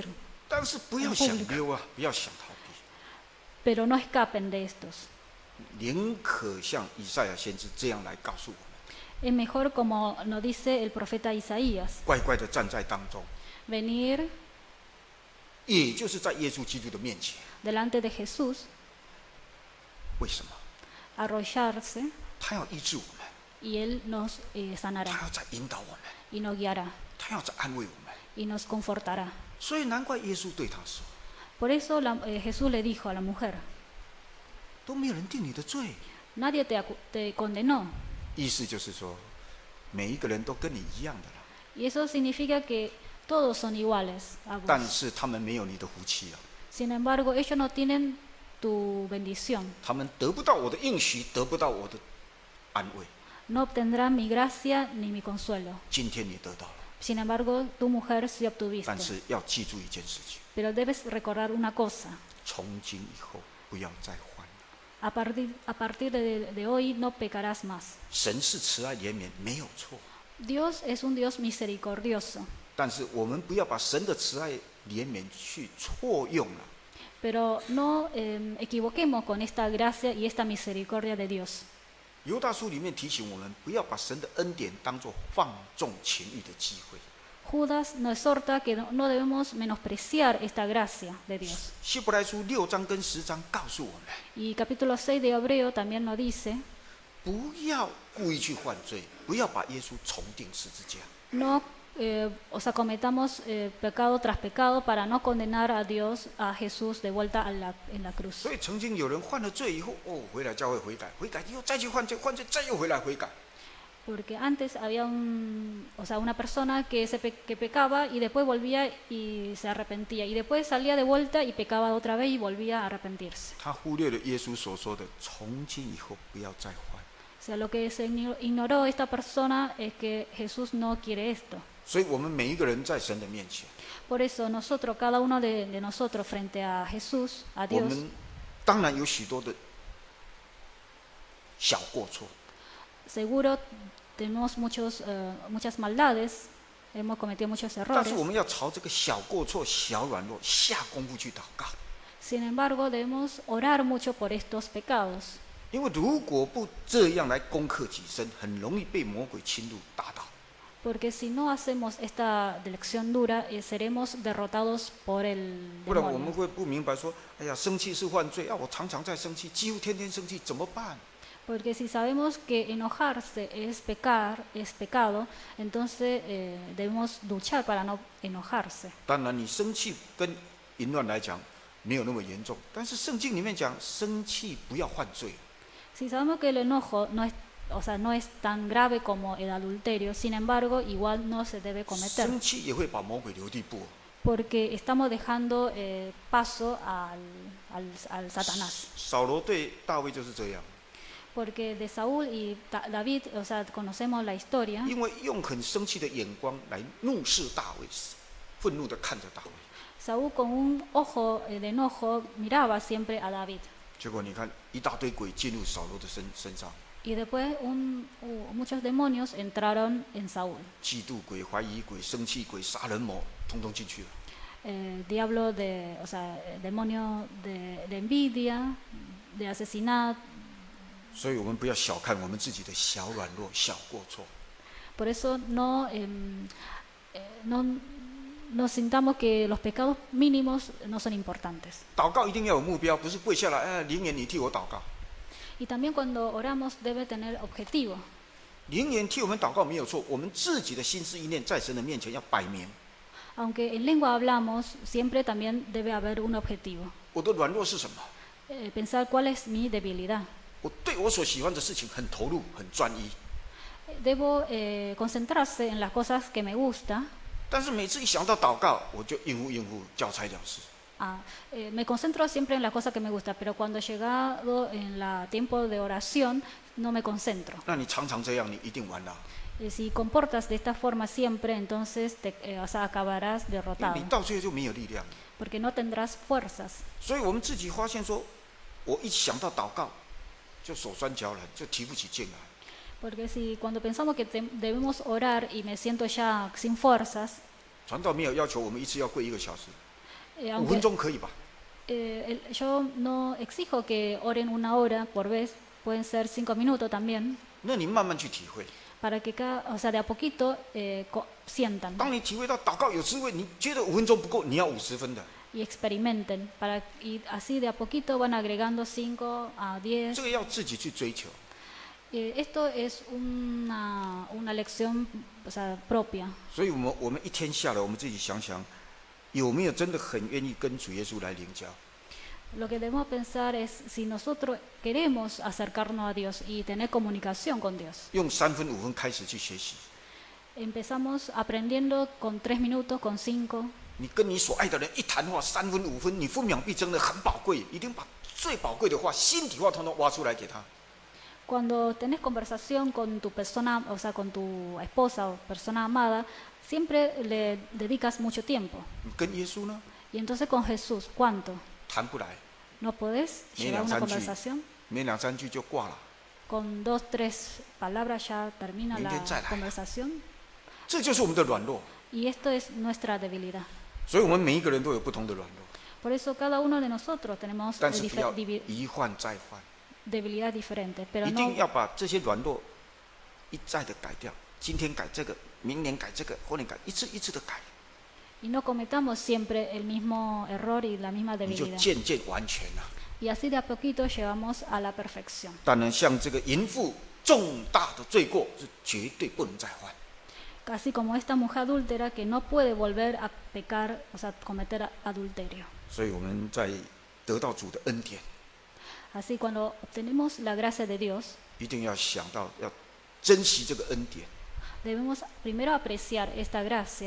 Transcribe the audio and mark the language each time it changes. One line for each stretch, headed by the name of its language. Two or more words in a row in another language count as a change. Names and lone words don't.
Chinese: 但是不要想溜啊，不要想逃避。
Spanish: Pero no escapen de estos.
Chinese: 宁可像以赛亚先知这样来告诉我们，
Spanish: Es mejor, como nos dice el profeta Isaías,
Chinese: 乖乖的站在当中，
Spanish: venir
Chinese: 也就是在耶稣基督的面前。
Spanish: delante de Jesús,
Chinese: 为什么？
Spanish: arrollarse,
Chinese: 他要医治我们，
Spanish: y Él nos
Chinese: 他
Spanish: sanará
Chinese: 要在引导我们，
Spanish: y nos guiará
Chinese: 他要在安慰我们。
Spanish: y nos confortará.
Chinese: 所以难怪耶稣对他说：
Spanish: Por eso Jesús le dijo a la mujer,
Chinese: 都没有人定你的罪。
Spanish: nadie te condenó.
Chinese: 意思就是说，每一个人都跟你一样的了，
Spanish: Y eso significa que todos son iguales a
Chinese: 但
Spanish: vos.
Chinese: 是他们没有你的福气啊，
Spanish: Sin embargo, ellos no tienen tu bendición,
Chinese: 他们得不到我的应许，得不到我的安慰。
Spanish: no obtendrán mi gracia ni mi consuelo.
Chinese: 今天你得到了，
Spanish: Sin embargo, tu mujer sí
Chinese: 但
Spanish: obtuviste.
Chinese: 是要记住一件事情：
Spanish: Pero debes recordar una cosa,
Chinese: 从今以后不要再犯了。
Spanish: a partir de hoy no pecarás más.
Chinese: 神是慈爱怜悯，没有错，
Spanish: Dios es un Dios misericordioso,
Chinese: 但是我们不要把神的慈爱怜悯去错用了。
Spanish: pero no equivoquemos con esta gracia y esta misericordia de Dios.
Chinese: 犹大书里面提醒我们，不要把神的恩典当作放纵情欲的机会。
Spanish: Judas nos exhorta que no debemos menospreciar esta gracia de Dios.
Chinese: 希伯来书6章跟10章告诉我们，
Spanish: Y capítulo 6 de Hebreo también nos dice,
Chinese: 不要故意去犯罪，不要把耶稣重定十字架。
Spanish: no cometamos pecado tras pecado para no condenar a Dios, a Jesús de vuelta en la cruz.
Chinese: 所以曾经有人犯了罪以后，回来教会悔改，悔改以后再去犯罪，犯罪再又回来悔改。
Spanish: Porque antes había una persona que pecaba y después volvía y se arrepentía. Y después salía de vuelta y pecaba otra vez y volvía a arrepentirse.
Chinese: 他忽略了耶稣所说的“从今以后不要再犯
Spanish: O sea, lo que se ignoró esta persona es que Jesús no quiere esto. ”。
Chinese: 所以我们每一个人在神的面前，
Spanish: Por eso nosotros, cada uno de nosotros frente a Jesús, a
Chinese: 我
Spanish: Dios,
Chinese: 们当然有许多的小过错，
Spanish: seguro tenemos muchas maldades, hemos cometido muchos
Chinese: 但
Spanish: errores.
Chinese: 是我们要朝这个小过错、小软弱下功夫去祷告。
Spanish: Sin embargo, debemos orar mucho por estos pecados.
Chinese: 因为如果不这样来攻克己身，很容易被魔鬼侵入打倒。
Spanish: Porque si no hacemos esta lección dura, seremos derrotados por el
Chinese: 不然我们
Spanish: demonio.
Chinese: 会不明白说：哎呀，生气是犯罪啊！我常常在生气，几乎天天生气，怎么办？
Spanish: Porque si sabemos que enojarse es pecado, entonces debemos luchar para no enojarse.
Chinese: 当然，你生气跟淫乱来讲没有那么严重，但是圣经里面讲，生气不要犯罪。
Spanish: Si sabemos que el enojo no es tan grave como el adulterio, sin embargo, igual no se debe cometer.
Chinese: 生气也会把魔鬼留地步。
Spanish: Porque estamos dejando paso al Satanás.
Chinese: 扫罗对大卫就是这样，
Spanish: Porque de Saúl y David, conocemos la historia.
Chinese: 因为用很生气的眼光来怒视大卫，愤怒的看着大卫。
Spanish: Saúl con un ojo de enojo miraba siempre a David.
Chinese: 结果你看，一大堆鬼进入扫罗的身上，
Spanish: Y después muchos demonios entraron en Saúl.
Chinese: 嫉妒鬼、怀疑鬼、生气鬼、杀人魔，通通进去了。
Spanish: Diablo demonio de envidia, de asesinato.
Chinese: 所以我们不要小看我们自己的小软弱、小过错。
Spanish: Por eso no sintamos que los pecados mínimos no son importantes.
Chinese: 祷告一定要有目标，不是跪下来，灵言你替我祷告。
Spanish: Y también cuando oramos debe tener objetivo.
Chinese: 灵言替我们祷告没有错，我们自己的心思意念在神的面前要摆明。
Spanish: Aunque en lengua hablamos, siempre también debe haber un objetivo.
Chinese: 我的软弱是什么？
Spanish: Pensar cuál es mi debilidad.
Chinese: 我对我所喜欢的事情很投入、很专一，
Spanish: Debo concentrarse en las cosas que me gusta.
Chinese: 但是每次一想到祷告，我就应付，交差了事。
Spanish: Me concentro siempre en las cosas que me gustan, pero cuando llegado en el tiempo de oración, no me concentro.
Chinese: 那你常常这样，你一定完了。
Spanish: Si comportas de esta forma siempre, entonces acabarás
Chinese: 因为
Spanish: derrotado,
Chinese: 你到最后就没有力量。
Spanish: porque no tendrás fuerzas.
Chinese: 所以我们自己发现说，我一想到祷告，就手酸脚冷，就提不起劲来。
Spanish: Porque si cuando pensamos que debemos orar y me siento ya sin fuerzas,
Chinese: 传道没有要求我们一次要跪1个小时，5
Spanish: aunque,
Chinese: 分钟可以吧？
Spanish: Yo no exijo que oren 1 hora por vez, pueden ser 5 minutos también,
Chinese: 那你慢慢去体会。
Spanish: para que de a poquito sientan
Chinese: 当你体会到祷告有智慧，你觉得5分钟不够，你要50分的，
Spanish: y experimenten, y así de a poquito van agregando 5 a 10.
Chinese: 这个要自己去追求。
Spanish: Esto es una lección, o sea, propia.
Chinese: 所以我们一天下来，我们自己想想，有没有真的很愿意跟主耶稣来灵交？
Spanish: Lo que debemos pensar es si nosotros queremos acercarnos a Dios y tener comunicación con Dios.
Chinese: 用3分5分开始去学习。
Spanish: Empezamos aprendiendo con 3 minutos, con 5.
Chinese: 你跟你所爱的人一谈话3分5分，你分秒必争的很宝贵，一定把最宝贵的话、心底话，统统挖出来给他。
Spanish: Cuando tenés conversación con tu persona, o sea, con tu esposa o persona amada, siempre le dedicas mucho tiempo.
Chinese: 你跟耶稣呢，
Spanish: Y entonces con Jesús, ¿cuánto?
Chinese: 谈不来，
Spanish: ¿No podés
Chinese: 没
Spanish: llevar 2 una
Chinese: 3句，
Spanish: conversación?
Chinese: 没2 3句就挂了。
Spanish: Con 2, 3 palabras ya termina la
Chinese: 明天再来。
Spanish: conversación.
Chinese: 这就是我们的软弱，
Spanish: Y esto es nuestra debilidad.
Chinese: 所以我们每一个人都有不同的软弱，
Spanish: Por eso cada uno de nosotros tenemos
Chinese: 但是不要一换再换，
Spanish: debilidad diferente, pero
Chinese: 一
Spanish: no,
Chinese: 定要把这些软弱一再的改掉。今天改这个，明年改这个，后年改，一次一次的改，
Spanish: y no cometamos siempre el mismo error y la misma
Chinese: 你就
Spanish: debilidad.
Chinese: 渐渐完全了。
Spanish: Y así de a poquito llegamos a la perfección.
Chinese: 当然，像这个淫妇重大的罪过是绝对不能再犯。
Spanish: Casi como esta mujer adúltera que no puede volver a pecar, o sea, cometer adulterio.
Chinese: 所以我们在得到主的恩典，
Spanish: Así cuando obtenemos la gracia de Dios,
Chinese: 一定要想到要珍惜这个恩典，
Spanish: debemos primero apreciar esta gracia